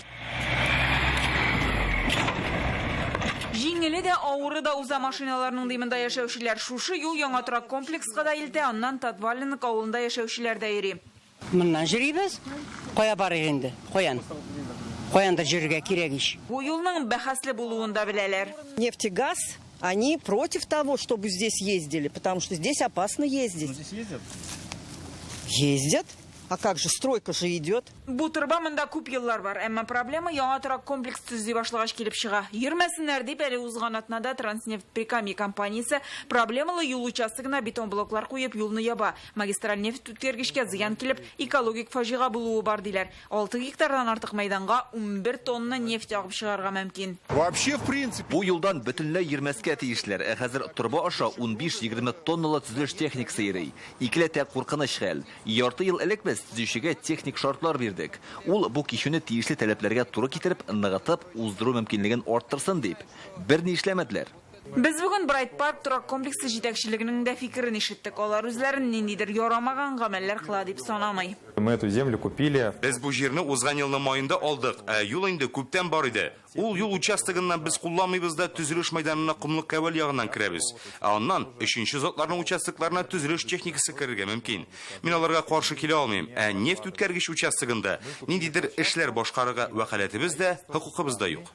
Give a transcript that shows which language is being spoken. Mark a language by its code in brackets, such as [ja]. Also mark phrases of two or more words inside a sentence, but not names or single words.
[tt] Җиңеле дә авыры да уза машиналарның димендә яшәүчеләр. Шушы юл яңа торак комплекска да илтә, аннан Татвалинок авылында яшәүчеләр дә йөри. Моннан җөрибез. Кая барыйк инде? Каянда җөргә кирәк ич. Бу юлның бәхәсле булуын да беләләр. [ru] Нефтегаз, они против того, чтобы здесь ездили, потому что здесь опасно ездить. Здесь ездят? Ездят. А как же, стройка же идет. [tt] Бу турба монда күп еллар бар, әмма проблема яңа торак комплекс төзи башлагач килеп чыга. Йөрмәсеннәр дип әле узган атнада Транснефть Прикамье компаниясе проблемалы юл участогына бетон блоклар куеп юлны яба. Магистраль нефть үткәргечкә зыян килеп, экологик фаҗига булуы бар диләр. 6 гектардан артык мәйданга 11 тонна нефть агып чыгарга мөмкин. [ru] Вообще, в принципе, [tt] бу юлдан бөтенләй йөрмәскә тиешләр. Хәзер турба аша 15-20 тонналы төзелеш техникасы йөри. Икеләтә куркыныч хәл. Ярты ел элек без төзүчегә техник шартлар бирдек. Ул бу кишүне тиешле таләпләргә туры китереп, ныгытып, уздыру мөмкинлеген арттырсын дип. Берни эшләмәделәр. Без бүген Брайт парк торак комплексы җитәкчелегенең дә фикерен ишеттек. Алар үзләрен ниндидер ярамаган гамәлләр кыла дип санамый. [ru] Мы эту землю купили. [tt] Без бу җирне узган елның маенда алдык. Юл инде күптән бар иде. Ул юл участогыннан без кулланмыйбыз да төзелеш мәйданына кумлык кәвәл ягыннан керәбез. Аннан өченче затларның участокларына төзелеш техникасы керергә мөмкин. Мин аларга каршы килә алмыйм. Нефть үткәргеч участогында ниндидер эшләр башкарырга вәкаләтебез дә, хокукыбыз да юк.